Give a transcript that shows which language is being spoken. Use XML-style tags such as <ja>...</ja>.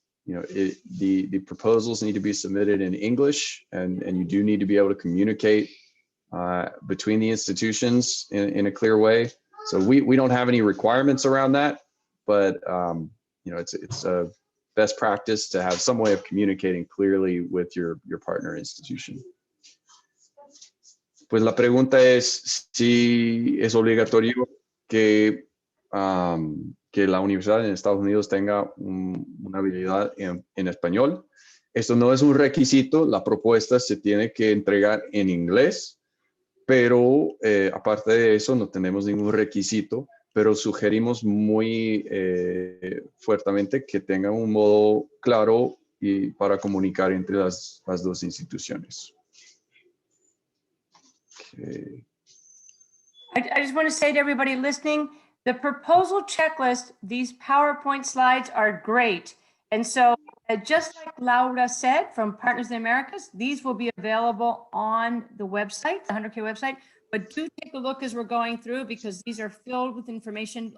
<en>the proposals need to be submitted in English, and you do need to be able to communicate between the institutions in a clear way. So we don't have any requirements around that, but it's a best practice to have some way of communicating clearly with your partner institution.</en> <es>Pues la pregunta es si es obligatorio que la universidad en Estados Unidos tenga una habilidad en español. Esto no es un requisito, la propuesta se tiene que entregar en inglés, pero aparte de eso no tenemos ningún requisito, pero sugerimos muy fuertemente que tenga un modo claro y para comunicar entre las dos instituciones.</es> <en>Okay. I just want to say to everybody listening, the proposal checklist, these PowerPoint slides are great. And so just like Laura said from Partners in the Americas, these will be available on the website, the 100K website, but do take a look as we're going through because these are filled with information.</en>